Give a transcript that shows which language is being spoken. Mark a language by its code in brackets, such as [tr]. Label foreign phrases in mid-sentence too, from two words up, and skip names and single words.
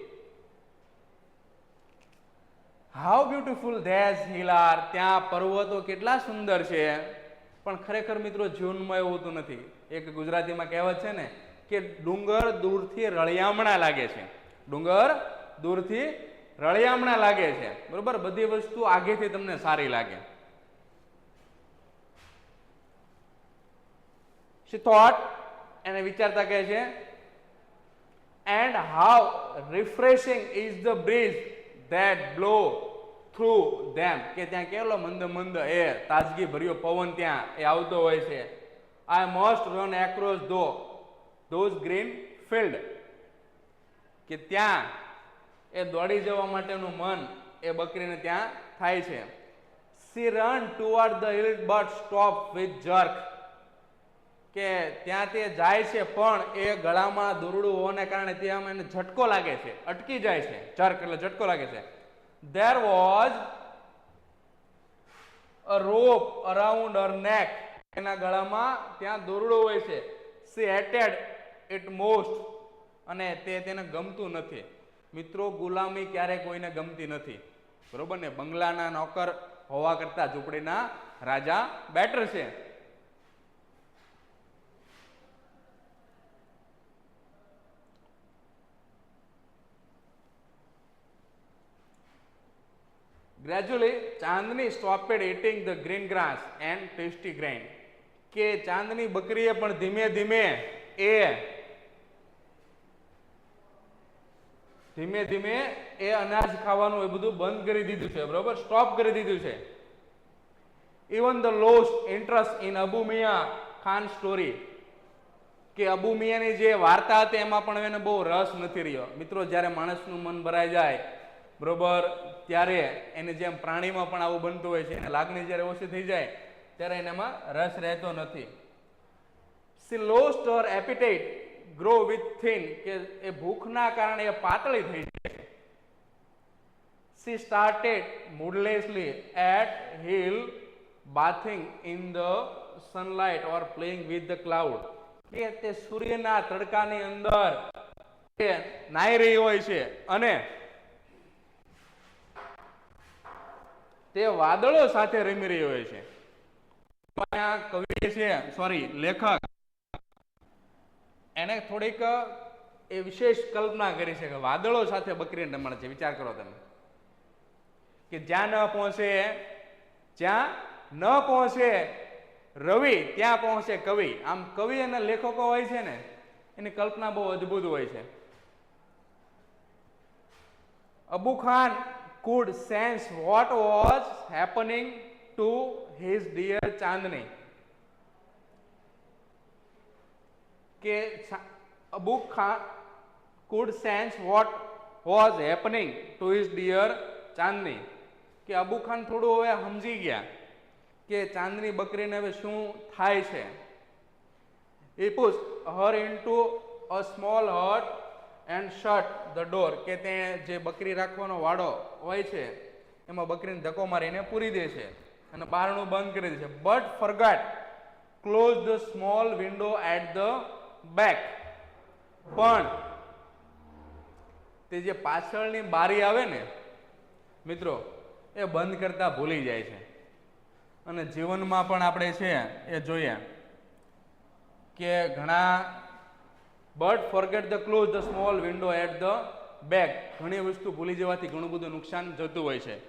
[en] how beautiful these hill are, [gu] ત્યાં પર્વતો કેટલા સુંદર છે. પણ ખરેખર મિત્રો જીવનમાં એવું હોતું નથી. એક ગુજરાતીમાં કહેવત છે ને કે ડુંગર દૂરથી રળિયામણા લાગે છે, ડુંગર દૂરથી રળિયામણા લાગે છે. બરોબર, બધી વસ્તુ આગેથી તમને સારી લાગે. [en] she thought, [gu] એને વિચારતા કહે છે, [en] and how refreshing is the breeze that blow through them, [gu] કે ત્યાં કેવલો મંદ મંદ એ તાજગી ભર્યો પવન ત્યાં એ આવતો હોય છે. [en] I must run across those green field, [gu] કે ત્યાં એ દોડી જવા માટેનું મન એ બકરીને ત્યાં થાય છે. [en] she run toward the hill but stop with jerk, [gu] કે ત્યાં તે જાય છે પણ એ ગળામાં દોરડું હોવાને કારણે ત્યાં એને ઝટકો લાગે છે, અટકી જાય છે. જર્ક એટલે ઝટકો લાગે છે. [en] there was a rope around her neck, [gu] એના ગળામાં ત્યાં દોરડું હોય છે. [en] she hated it most, [gu] અને તેને ગમતું નથી. મિત્રો ગુલામી ક્યારે કોઈને ગમતી નથી, બરોબર ને. બંગલાના નોકર હોવા કરતા ઝૂંપડીના રાજા બેટર છે. [en] Gradually, ચાંદની stopped eating the green grass and tasty grain, [gu] કે ચાંદની બકરીએ પણ ધીમે ધીમે એ ધીમે ધીમે એ અનાજ ખાવાનું એ બધું બંધ કરી દીધું છે, બરોબર, સ્ટોપ કરી દીધું છે. [en] even the lost interest in Abu Miya Khan story, [gu] કે અબુ મિયાની જે વાર્તા હતી એમાં પણ એને બહુ રસ નથી રહ્યો. મિત્રો, જ્યારે માણસનું મન ભરાઈ જાય, બરોબર, ત્યારે એને જેમ પ્રાણીમાં પણ આવું બનતું હોય છે, એને લાગણી જ્યારે ઓછી થઈ જાય ત્યારે એનામાં રસ રહેતો નથી. [en] She lost her appetite, grow with thin, [gu] કે એ ભૂખના કારણે એ પાતળી થઈ જાય. [en] She started moodlessly at heel, bathing in the sunlight or playing with the cloud, [gu] કે તે સૂર્યના તડકાની અંદર તે નાઈ રહી હોય છે અને તે વાદળો સાથે રમી રહી હોય છે. કવિ છે, સોરી, લેખક, એને થોડીક એ વિશેષ કલ્પના કરી છે કે વાદળો સાથે બકરીને રમણ છે. વિચાર કરો તમે, કે જ્યાં ન પહોંચે રવિ ત્યાં પહોંચે કવિ. આમ કવિ અને લેખકો હોય છે ને, એની કલ્પના બહુ અદ્ભુત હોય છે. [en] અબુ ખાન could sense what was happening to his dear Chandni, કે અબુ ખાન could sense what was happening to his dear Chandni, [gu] કે અબુ ખાન થોડું હવે સમજી ગયા કે ચાંદની બકરીને હવે શું થાય છે. [en] He pushed her into a small hut and shut the door, [gu] કે તે જે બકરી રાખવાનો વાડો હોય છે એમાં બકરીને ધક્કો મારીને પૂરી દે છે અને બારણું બંધ કરી દે છે. [en] But forgot close the small window at the back, [gu] પણ તે જે પાછળની બારી આવે ને મિત્રો, એ બંધ કરતા ભૂલી જાય છે. અને જીવનમાં પણ આપણે છે એ જોઈએ કે ઘણા [en] but forget the close the small window at the back, [gu] ઘણી વસ્તુ ભૂલી જવાથી ઘણું બધું નુકસાન જતું હોય છે.